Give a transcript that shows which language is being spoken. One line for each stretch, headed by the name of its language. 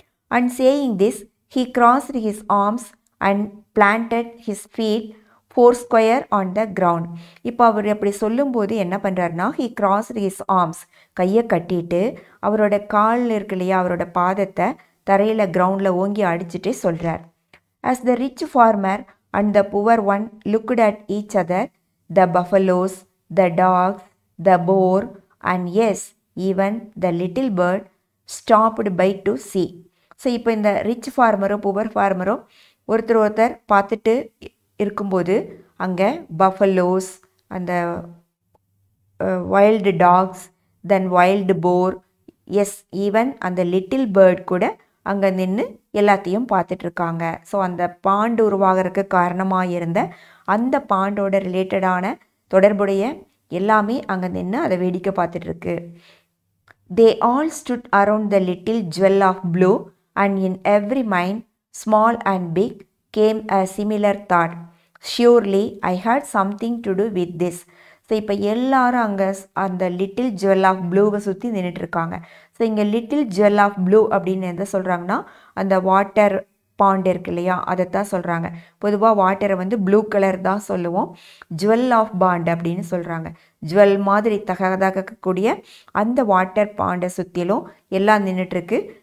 English: And saying this he crossed his arms and planted his feet four square on the ground.
Tamil: இப்போ அவர் அப்படி சொல்லும்போது என்ன பண்ணுறாருனா,
English: he crossed his arms,
Tamil: கையை கட்டிட்டு அவரோட கால் இருக்கு இல்லையா, அவரோட பாதத்தை தரையில் கிரவுண்டில் ஓங்கி அடிச்சுட்டே சொல்கிறார்.
English: As the rich farmer and the poor one looked at each other, the buffaloes, the dogs, the boar, and yes, even the little bird stopped by to see.
Tamil: So இப்போ இந்த ரிச் ஃபார்மரும் புவர் ஃபார்மரும் ஒருத்தர் பார்த்துட்டு இருக்கும்போது அங்கே buffaloes, அந்த wild tax, தென் wild போர், S even அந்த little bird கூட அங்கே நின்று எல்லாத்தையும் பார்த்துட்ருக்காங்க. ஸோ அந்த பாண்டு உருவாகிறதுக்கு காரணமாக இருந்த அந்த பாண்டோட ரிலேட்டடான தொடர்புடைய எல்லாமே அங்கே நின்று அதை வேடிக்கை பார்த்துட்ருக்கு.
English: They all stood around the little jewel of blue, and in every mind, small and big, came a similar thought. Surely I had something to do with this.
Tamil: So இப்போ எல்லாரும் அங்கே அந்த லிட்டில் ஜுவல் ஆஃப் ப்ளூவை சுற்றி நின்றுட்டுருக்காங்க. So இங்கே
English: little jewel of blue
Tamil: அப்படின்னு எதை சொல்கிறாங்கன்னா, அந்த வாட்டர் பாண்ட் இருக்கு இல்லையா, அதைத்தான் சொல்கிறாங்க. பொதுவாக வாட்டரை வந்து ப்ளூ கலர் தான் சொல்லுவோம். ஜுவல் ஆஃப் பாண்ட் அப்படின்னு சொல்கிறாங்க. ஜுவல் மாதிரி தகதகக்கூடிய அந்த வாட்டர் பாண்டை சுற்றிலும் எல்லாம் நின்றுட்டுருக்கு.